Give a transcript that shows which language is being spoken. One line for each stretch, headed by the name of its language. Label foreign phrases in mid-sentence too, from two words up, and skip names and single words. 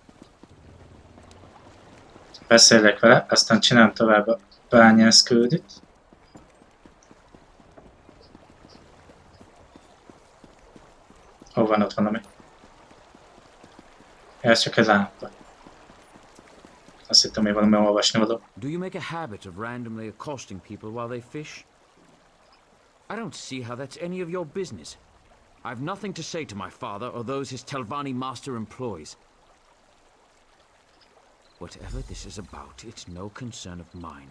Hungarian: Beszélek vele, aztán csinálom tovább a bányász küldit. Hol van ott valami? Ez csak egy lámpa. Azt hittem, hogy valami olvasni való.
English: Do you make a habit of randomly accosting people while they fish? I don't see how that's any of your business. I've nothing to say to my father or those his Telvanni master employs. Whatever this is about, it's no concern of mine.